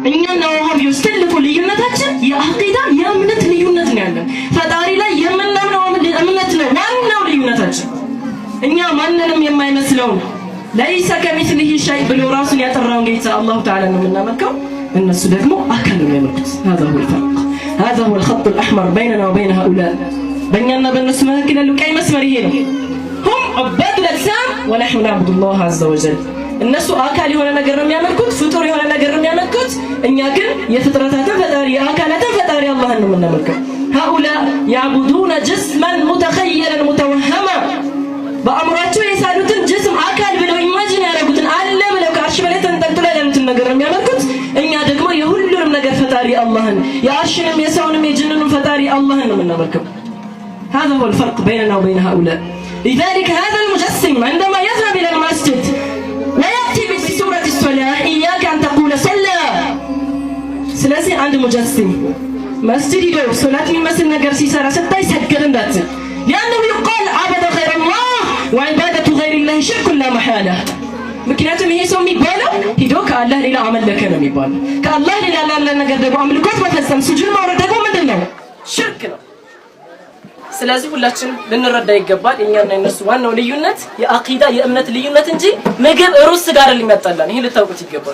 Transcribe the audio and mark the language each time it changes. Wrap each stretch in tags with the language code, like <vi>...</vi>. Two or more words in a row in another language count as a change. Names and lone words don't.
<am>እኛና ወሃቢዎች ትልቁ ልዩነታችን የአቂዳ የእምነት ልዩነት ነው ያለን። ፈጣሪ ላይ የምናምነው እምነት ነው ዋናው ልዩነታችን። እኛ ማንንም የማይመስለው</am> <ar>ليس كمثله شيء</ar> <am>ብሎ ራሱን ያጠራውን ጌታ</am> <ar>الله تعالى</ar> <am>ነው የምናመልከው። እነሱ ደግሞ አካል ነው የሚያመልኩት።</am> <ar>هذا هو الفرق هذا هو الخط الأحمر بيننا وبين هؤلاء</ar> <am>በእኛና በእነሱ መካከል ያለው ቀይ መስመር ይሄ ነው።</am> <ar>هم عباد الأجسام ونحن نعبد الله عز وجل።</ar> <am>እነሱ አካል የሆነ ነገር ነው የሚያመልኩት፣ ፍጡር የሆነ ነገር ነው የሚያመልኩት። እኛ ግን የፍጥረታትን ፈጣሪ የአካላትን ፈጣሪ አላህን ነው የምናመልከው።</am> <ar>هؤلاء يعبدون جسما متخيلا متوهما</ar> <am>በአእምሯቸው የሳሉትን ጅስም አካል ብለው ኢማጂን ያደረጉትን አለ ብለው ከአርሽ በላይ ተንጠልጥለው ያሉትን ነገር ነው የሚያመልኩት። እኛ ደግሞ የሁሉንም ነገር ፈጣሪ አላህን የአርሽንም የሰውንም የጅንንም ፈጣሪ አላህን ነው የምናመልከው።</am> <ar>هذا هو الفرق بيننا وبين هؤلاء. لذلك هذا المجسم عندما يذهب إلى المسجد ويأتي بسورة الصلاة إياك أن تقول صلى.</ar> <am>ስለዚህ አንድ ሙጀስም መስጂድ ሄዶ ሶላት የሚመስል ነገር ሲሰራ ስታይ ሰገደ እንዳትል።</am> <ar>لأنه يقال عبد غير الله وعبادة غير الله شرك لا محالة.</ar> <am>ምክንያቱም ይሄ ሰው የሚባለው ሄዶ ከአላህ ሌላ አመለከ ነው የሚባለው። ከአላህ ሌላ ላለ ነገር ደግሞ አምልኮት መፈጸም ስጁድ ማውረድ ደግሞ ምንድነው? ሽርክ ነው። ስለዚህ ሁላችን ልንረዳ ይገባል። እኛና እነሱ ዋናው ልዩነት የአቂዳ የእምነት ልዩነት እንጂ ምግብ ሩዝ ስጋ አይደለም የሚያጣላን። ይሄ ልታውቁት ይገባል።</am>